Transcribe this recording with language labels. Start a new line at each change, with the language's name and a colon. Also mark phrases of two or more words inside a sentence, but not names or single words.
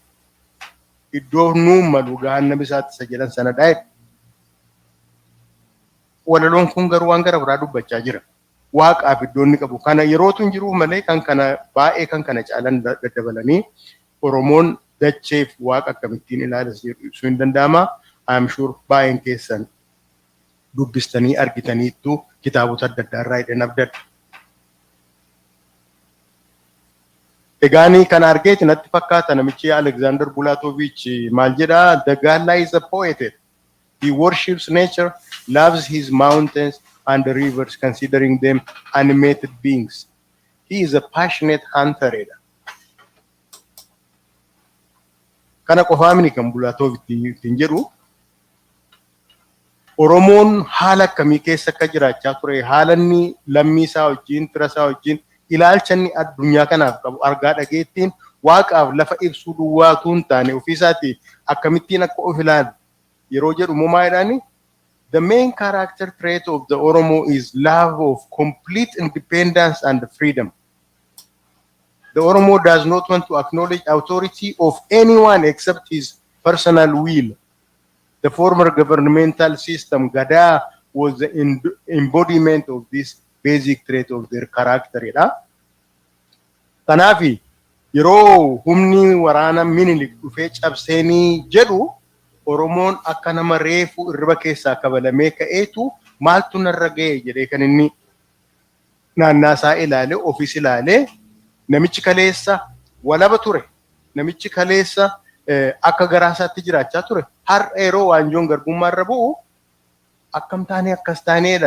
Oromo: Iddoo nuun malu gaannama isaatti isa jedhan sana dhaa'e. Walaloon kun garuu waan gara biraa dubbachaa jira. Waaqaaf iddoon inni qabu. Kana yerootu hin jiru malee kan kana baay'ee kan kana caalan daddabalanii Oromoon dacheef waaqa akkamittiin ilaalas ibsuu hin danda'ama.
English: I'm sure
Oromo: baay'een keessan dubbistanii argitaniittu kitaabota adda addaa irraa hidhan abdadha. Egaanii kan argeeti natti fakkaata namichi Alexander Bulatovich maal jedha
English: the Galla is a poet. He worships nature, loves his mountains and the rivers considering them animated beings. He is a passionate hunter.
Oromo: Kana qofaamini kan Bulatovich jedhu Oromoon haala akkamii keessa akka jiraachaa ture haala inni lammii isaa wajjin fira isaa wajjin ilaalcha inni addunyaa kanaaf qabu argaa dhageettiin waaqaaf lafa ibsuu duwwaatu hin taane ofiisaati akkamittiin akka of ilaalu yeroo jedhu moomaa jedhani
English: the main character trait of the Oromo is love of complete independence and freedom. The Oromo does not want to acknowledge authority of anyone except his personal will. The former governmental system, Gada, was the embodiment of this basic trait of their character.
Oromo: Kanafi, yeroo humni waraana Minilik dhufee cabseenii jedhu Oromoon akka nama reefu irriba keessaa kabalamee ka'eetu maaltu narra ga'e jedhee kan inni naannaasaa ilaale ofis ilaale namichi kaleessa walaba ture namichi kaleessa akka garaasaatti jiraachaa ture har'a yeroo waanjoon garbummaa irra bu'u akkam taanee akkas taaneedha.